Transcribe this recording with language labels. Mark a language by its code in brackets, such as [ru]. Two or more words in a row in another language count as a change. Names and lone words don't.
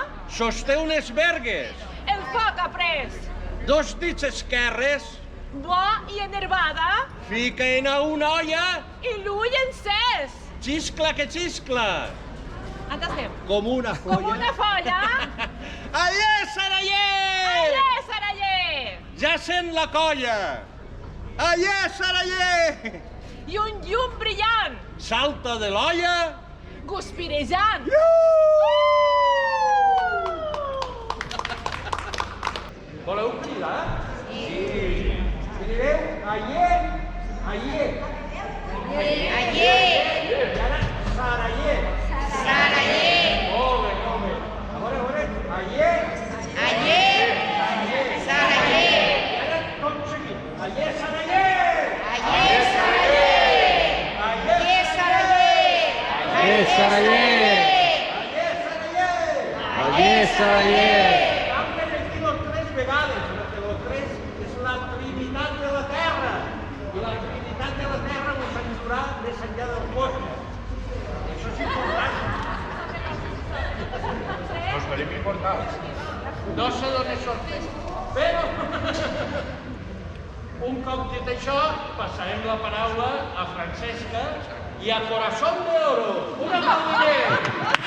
[ca] sosté unes vergues, el foc ha pres, dos dits esquerres, bo i enervada, fiquen a una olla, i l'ull encès. xiscla que xiscla, On estem? com una folla. Com una folla. Allé, Saraller! Allé, Saraller! Ja sent la colla. Allé, Saraller! I un llum brillant, Salta de l'olla. guspirejant. Voleu cridar? Sí. Crideu, allé, allé. Allé, I ara, Saraller. Saraller, Molt bé. A veure, allé. allé, Saraller, I ara, tot seguit. Allé, Saraller. allé, Saraller, Allé, Saraller, Allé, Saraller! Allé, Saraller! Vam repetir los tres vegades, perquè los tres és la trinitat de la Terra. I la trinitat de la Terra ens ajudarà més enllà del cosmos. Això és important. Nos venim importants. No sé d'on és sortit, però un cop dit això, passarem la paraula a Francesca i a Corazón de Oro. Un aplaudiment!